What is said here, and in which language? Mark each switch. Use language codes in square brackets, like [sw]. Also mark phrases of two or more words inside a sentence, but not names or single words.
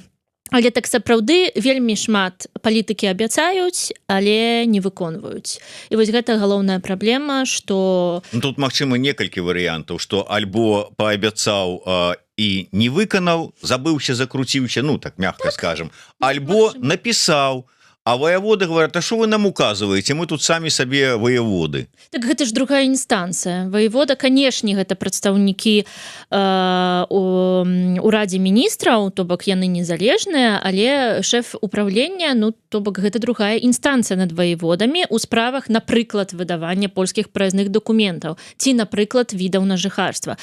[be] Але так сапраўды вельмі шмат палітыкі абяцаюць, але не выконваюць. І вось гэта галоўная праблема, што... Ну, тут, магчыма, некалькі варыянтаў, што альбо паабяцаў і не выканаў, забыўся, закруціўся, ну, так мягка скажем, альбо напісаў, [ru] а воеводы говорят: а что вы нам указываете, мы тут [be] самі сабе воеводы. Так гэта ж другая інстанцыя. Воевода, канешне, гэта прадстаўнікі у Радзе міністраў, то бок яны незалежныя, але шэф управлення, ну, то бок гэта другая інстанцыя над воеводамі ў справах, напрыклад, выдавання польскіх праязных дакументаў ці, напрыклад, відаў на жыхарства.